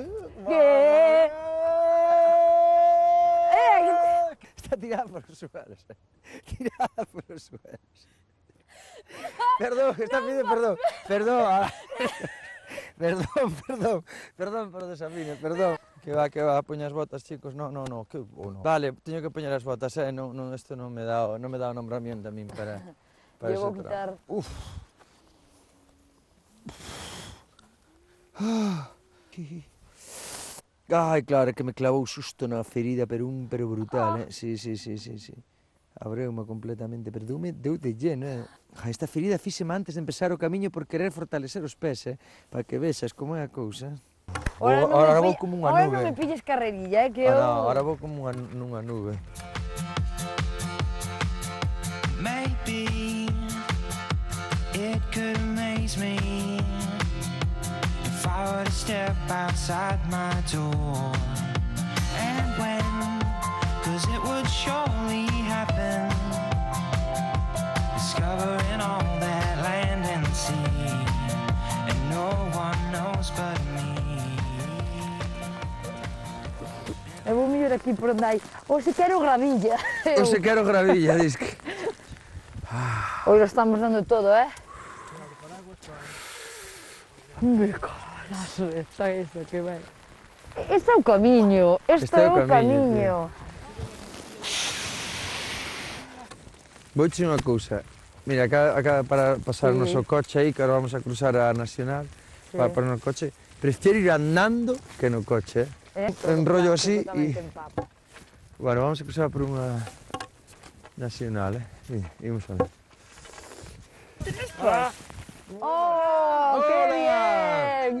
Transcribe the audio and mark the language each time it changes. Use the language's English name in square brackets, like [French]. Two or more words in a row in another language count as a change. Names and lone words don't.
[Spanish] ¿Qué? Está tirada por los suelos. Tirada por los suelos. Perdón, está pidiendo perdón. Perdón. Perdón por desafine, perdón. Que va, [Galician] poña as botas, chicos. [Spanish] No, que bueno. [Galician] Vale, teño que poñer as botas, no, isto non me dá o nombramiento a min para [Spanish] Yo ese voy a quitar. trabajo. Uf. [Galician] Ai, claro, que me clavou susto na ferida, pero brutal, Sí. Abreume completamente, pero deu de lleno, Esta ferida fíxeme antes de empezar o camiño por querer fortalecer os pés, para que vexas como é a cousa. Ahora vou como unha Ahora nube. non me pilles carrerilla, que eu... No, ahora vou como nunha nube. [English] Maybe it could amaze me if I were to step outside my door. And when, 'cause it would surely happen, discovering all that land and sea, and no one knows but me. [Galician] Eu vou mellor aquí por onde hai. Ou se quero gravilla. Eu se quero gravilla, disque. [Spanish] Hoy lo estamos dando todo, ¿eh? Me colazo está eso, que vai. [Galician] Este é o camiño, este é o camiño. Vouche unha cousa. Mira, acaba de pasar o noso coche aí, [Spanish] que ahora vamos a cruzar a Nacional para poner [Galician] o coche. [Spanish] Prefiero ir andando que [Galician] no coche, [Spanish] Enrollo así y... Bueno, vamos a cruzar por unha Nacional, Sí, [Galician] imos a ver. [Spanish] ¡Oh, qué bien!